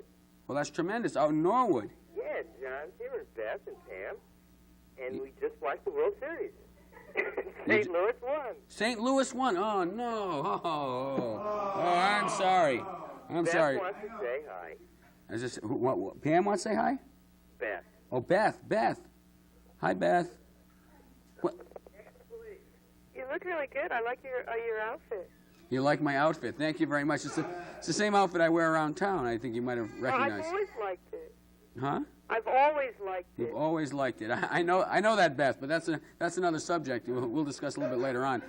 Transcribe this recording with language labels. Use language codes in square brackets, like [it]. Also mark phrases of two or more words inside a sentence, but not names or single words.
[en] Well, that's tremendous. Out in Norwood. Yeah, John's here and Beth and Pam, and we just watched the World Series. St. Louis won. St. Louis won. Oh no. Oh, I'm sorry. I'm Beth sorry. wants to say hi. Is this what? Pam wants to say hi? Beth. Oh, Beth. Beth. Hi, Beth. What? You look really good. I like your outfit. You like my outfit? Thank you very much. It's the same outfit I wear around town. I think you might have recognized. I've always liked it. Huh? I've always liked it. You've always liked it. I know that, Beth, but that's another subject we'll discuss a little bit later on.